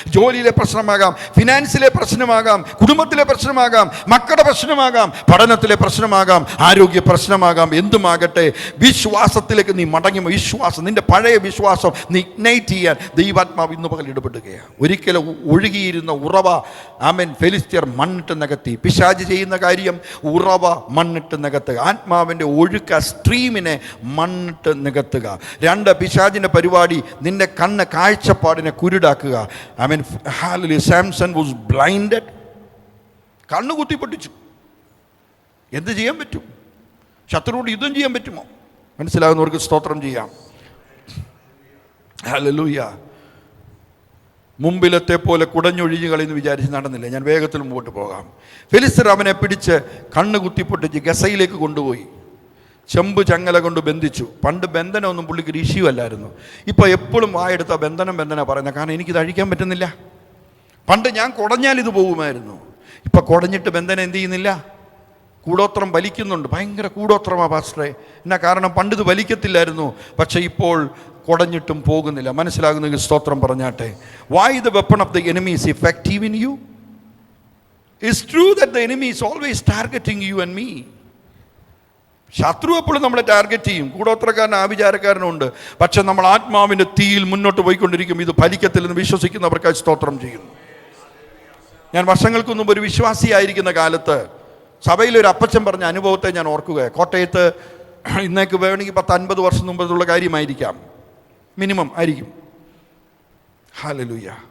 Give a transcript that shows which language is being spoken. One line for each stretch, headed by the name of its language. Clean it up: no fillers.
Malayalam: ജോലിയിലെ പ്രശ്നമാകാം, ഫിനാൻസിലെ പ്രശ്നമാകാം, കുടുംബത്തിലെ പ്രശ്നമാകാം, മക്കളുടെ പ്രശ്നമാകാം, പഠനത്തിലെ പ്രശ്നമാകാം, ആരോഗ്യ പ്രശ്നമാകാം, എന്തുമാകട്ടെ, വിശ്വാസത്തിലേക്ക് നീ മടങ്ങി, വിശ്വാസം, നിന്റെ പഴയ വിശ്വാസം നീ ഇഗ്നൈറ്റ് ചെയ്യാൻ ദൈവാത്മാവ് ഇന്ന് പകൽ ഇടപെടുകയാണ്. ഒരിക്കലും ഒഴുകിയിരുന്ന ഉറവ, ആമേൻ, ഫെലിസ്ത്യർ മണ്ണിട്ട് നികത്തി. പിശാച് ചെയ്യുന്ന കാര്യം ഉറവ മണ്ണിട്ട് നികത്തുക, ആത്മാവിൻ്റെ ഒഴുക്ക സ്ട്രീമിനെ മണ്ണിട്ട് നികത്തുക. രണ്ട്, പിശാചിൻ്റെ പരിപാടി നിന്റെ കണ്ണ് കാഴ്ചപ്പാടിനെ കുരുടാക്കുക.
English: I mean, hallelujah, Samson was blinded.
Malayalam: കണ്ണ് കുത്തിപ്പൊട്ടിച്ചു. എന്ത് ചെയ്യാൻ പറ്റും? ശത്രുവോട് യുദ്ധം ചെയ്യാൻ പറ്റുമോ? മനസ്സിലാകുന്നവർക്ക് സ്തോത്രം ചെയ്യാം. ഹല്ലേലൂയ. മുമ്പിലത്തെ പോലെ കുടഞ്ഞൊഴിഞ്ഞു കളയെന്ന് വിചാരിച്ച് നടന്നില്ല. ഞാൻ വേഗത്തിൽ മുമ്പോട്ട് പോകാം. ഫെലിസ്ത്യർ അവനെ പിടിച്ച് കണ്ണ് കുത്തിപ്പൊട്ടിച്ച് ഗസയിലേക്ക് കൊണ്ടുപോയി. ചെമ്പ് ചങ്ങല കൊണ്ട് ബന്ധിച്ചു. പണ്ട് ബന്ധനമൊന്നും പുള്ളിക്ക് ഇഷ്യൂ അല്ലായിരുന്നു. ഇപ്പോൾ എപ്പോഴും വായെടുത്ത ബന്ധനം പറയുന്നത്, കാരണം എനിക്കിത് അഴിക്കാൻ പറ്റുന്നില്ല. പണ്ട് ഞാൻ കുടഞ്ഞാൽ ഇത് പോകുമായിരുന്നു, ഇപ്പം കുടഞ്ഞിട്ട് ബന്ധനം എന്ത് ചെയ്യുന്നില്ല, കൂടോത്രം വലിക്കുന്നുണ്ട്. ഭയങ്കര കൂടോത്രമാണ് പാസ്റ്ററെ. എന്നാ കാരണം, പണ്ട് ഇത് വലിക്കത്തില്ലായിരുന്നു, പക്ഷേ ഇപ്പോൾ കുടഞ്ഞിട്ടും പോകുന്നില്ല. മനസ്സിലാകുന്നെങ്കിൽ സ്തോത്രം പറഞ്ഞാട്ടെ.
English: Why the weapon of the enemy is effective in you? It's true that the enemy is always targeting you and me.
Malayalam: ശത്രു എപ്പോഴും നമ്മളെ ടാർഗറ്റ് ചെയ്യും. കൂടോത്രക്കാരനും ആഭിചാരക്കാരനും ഉണ്ട്. പക്ഷെ നമ്മൾ ആത്മാവിൻ്റെ തീയിൽ മുന്നോട്ട് പോയിക്കൊണ്ടിരിക്കും. ഇത് ഫലിക്കത്തില്ലെന്ന് വിശ്വസിക്കുന്നവർക്കായി സ്തോത്രം ചെയ്യുന്നു. ഞാൻ വർഷങ്ങൾക്ക് മുമ്പ് ഒരു വിശ്വാസിയായിരിക്കുന്ന കാലത്ത് സഭയിലൊരു അപ്പച്ചൻ പറഞ്ഞ അനുഭവത്തെ ഞാൻ ഓർക്കുക. കോട്ടയത്ത് ഇന്നേക്ക് വേണമെങ്കിൽ 10-50 വർഷം മുമ്പുള്ള കാര്യമായിരിക്കാം, മിനിമം ആയിരിക്കും. ഹല്ലേലൂയ.